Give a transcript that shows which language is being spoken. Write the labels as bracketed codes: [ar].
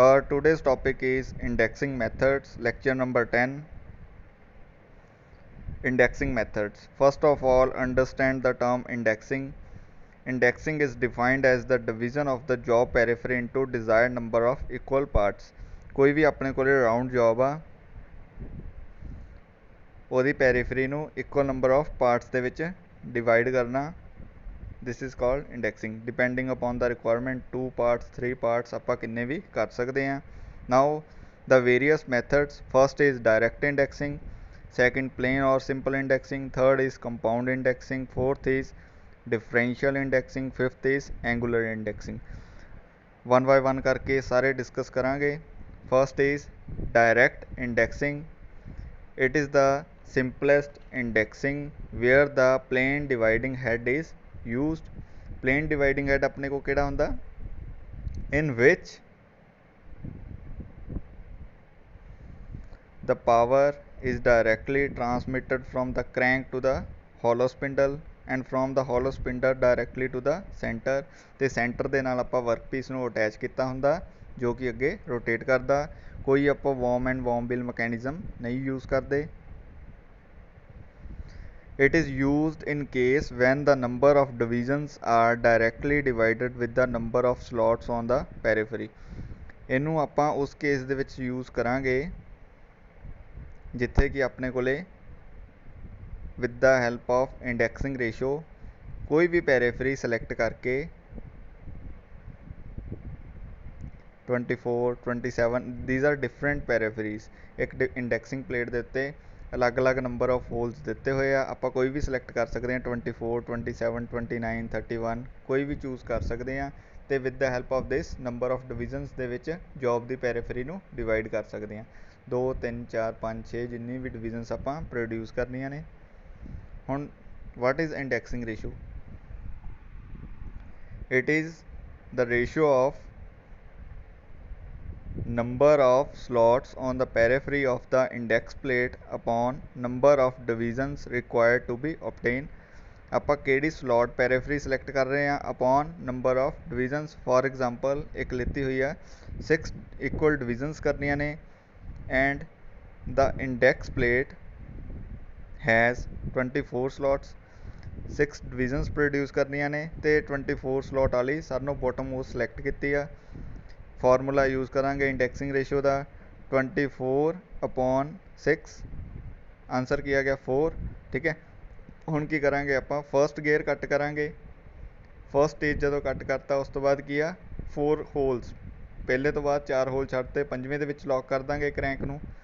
[en] Today's topic is indexing methods, lecture number 10. Indexing methods. First of all, understand the term indexing. Indexing is defined as the division of the job periphery into desired number of equal parts. [pa] कोई भी अपने कोले round job आ ਉਹਦੀ periphery ਨੂੰ equal number of parts ਦੇ ਵਿੱਚ divide ਕਰਨਾ [en] this is called indexing. Depending upon the requirement, 2 parts, 3 parts [pa] ਆਪਾਂ ਕਿੰਨੇ ਵੀ ਕਰ ਸਕਦੇ ਹਾਂ. [en] Now the various methods, first is direct indexing, second plain or simple indexing, third is compound indexing, fourth is differential indexing, fifth is angular indexing. One by one [pa] ਕਰਕੇ ਸਾਰੇ discuss ਕਰਾਂਗੇ. [en] First is direct indexing. It is the simplest indexing where the plain dividing head is used. Plain dividing head [pa] अपने को केड़ा हुंदा [en] in which the power is directly transmitted from the crank to the hollow spindle and from the hollow spindle directly to the center [pa] ਤੇ center ਦੇ ਨਾਲ ਆਪਾਂ workpiece ਨੂੰ attach ਕੀਤਾ ਹੁੰਦਾ ਜੋ ਕਿ ਅੱਗੇ ਰੋਟੇਟ ਕਰਦਾ. ਕੋਈ ਆਪਾਂ warm and warm bill mechanism ਨਹੀਂ ਯੂਜ਼ ਕਰਦੇ. [en] It is used in case when the number of divisions are directly divided with the number of slots on the periphery. [pa] ਇਹਨੂੰ ਆਪਾਂ ਉਸ ਕੇਸ ਦੇ ਵਿੱਚ ਯੂਜ਼ ਕਰਾਂਗੇ ਜਿੱਥੇ ਕਿ ਆਪਣੇ ਕੋਲੇ [en] with the help of indexing ratio [pa] ਕੋਈ ਵੀ ਪੈਰੀਫਰੀ ਸਿਲੈਕਟ ਕਰਕੇ 24, 27 [en] these are different peripheries. [pa] ਇੱਕ indexing plate ਦੇ ਉੱਤੇ ਅਲੱਗ-ਅਲੱਗ ਨੰਬਰ ਆਫ ਹੋਲਸ ਦਿੱਤੇ ਹੋਏ ਆ. ਆਪਾਂ ਕੋਈ ਵੀ ਸਿਲੈਕਟ ਕਰ ਸਕਦੇ ਹਾਂ 24, 27, 29, 31 ਕੋਈ ਵੀ ਚੂਜ਼ ਕਰ ਸਕਦੇ ਹਾਂ ਅਤੇ [en] with the help of this number of divisions [pa] ਦੇ ਵਿੱਚ ਜੋਬ ਦੀ ਪੈਰੀਫਰੀ ਨੂੰ ਡਿਵਾਈਡ ਕਰ ਸਕਦੇ ਹਾਂ. 2, 3, 4, 5, 6 ਜਿੰਨੀ ਵੀ ਡਿਵੀਜ਼ਨਸ ਆਪਾਂ ਪ੍ਰੋਡਿਊਸ ਕਰਨੀਆਂ ਨੇ. [en] ਹੁਣ what is indexing ratio? It is the ratio of number of slots on the periphery of the index plate upon number of divisions required to be obtained. [pa] ਆਪਾਂ ਕਿਹੜੀ slot periphery select ਕਰ ਰਹੇ ਹਾਂ [en] upon number of divisions. For example [pa] ਇੱਕ ਲਿੱਤੀ ਹੋਈ ਹੈ [en] 6 equal divisions [pa] ਕਰਨੀਆਂ ਨੇ [en] and the index plate has 24 slots. [pa] 6 divisions produce ਕਰਨੀਆਂ ਨੇ ਤੇ 24 slot ਵਾਲੀ ਸਾਨੂੰ bottom most select ਕੀਤੀ ਆ. ਫਾਰਮੂਲਾ ਯੂਜ਼ ਕਰਾਂਗੇ ਇੰਡੈਕਸਿੰਗ ਰੇਸ਼ੋ ਦਾ 24/6 ਆਨਸਰ ਕੀ ਆ ਗਿਆ 4. ਠੀਕ ਹੈ. ਹੁਣ ਕੀ ਕਰਾਂਗੇ ਆਪਾਂ ਫਸਟ ਗੇਅਰ ਕੱਟ ਕਰਾਂਗੇ. ਫਸਟ ਸਟੇਜ ਜਦੋਂ ਕੱਟ ਕਰਤਾ ਉਸ ਤੋਂ ਬਾਅਦ ਕੀ ਆ 4 ਹੋਲਸ ਪਹਿਲੇ ਤੋਂ ਬਾਅਦ 4 ਹੋਲ ਛੱਡਤੇ ਪੰਜਵੇਂ ਦੇ ਵਿੱਚ ਲੌਕ ਕਰ ਦਾਂਗੇ ਕਰੈਂਕ ਨੂੰ.